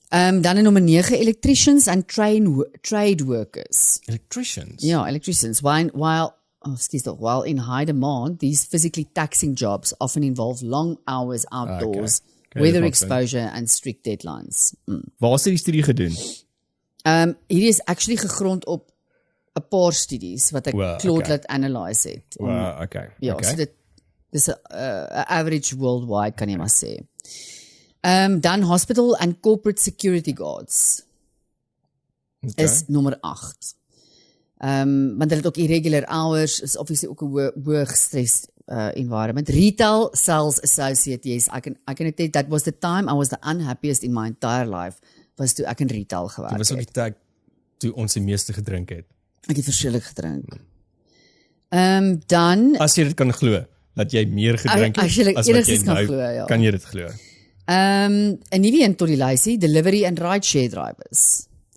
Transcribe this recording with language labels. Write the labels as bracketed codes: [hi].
[af] Dan in nommer 9, [en] electricians and trade workers. Electricians? Yeah, electricians. While in high demand, these physically taxing jobs often involve long hours outdoors, weather exposure and strict deadlines. [af] Waar is die studie gedoen? Hierdie is actually gegrond op 'n paar studies wat ek Claude laat analyse het. Ja, so dit is 'n average worldwide, kan jy maar sê. [en] Dan hospital and corporate security guards [af] is nommer 8. Want hulle het ook irregular hours, is obviously ook 'n hoë stress environment. [en] Retail sales associate, yes, I can tell you that was the time I was the unhappiest in my entire life, [af] was toe ek in retail gewerk het. Dit was ook die tyd toe ons die meeste gedrink het. Ek het verskriklik gedrink. Dan as jy dit kan glo, dat jy meer gedrink het as wat jy nou glo, ja. Kan jy dit glo? 'n nuwe een tot die lysie, [en] delivery and rideshare drivers.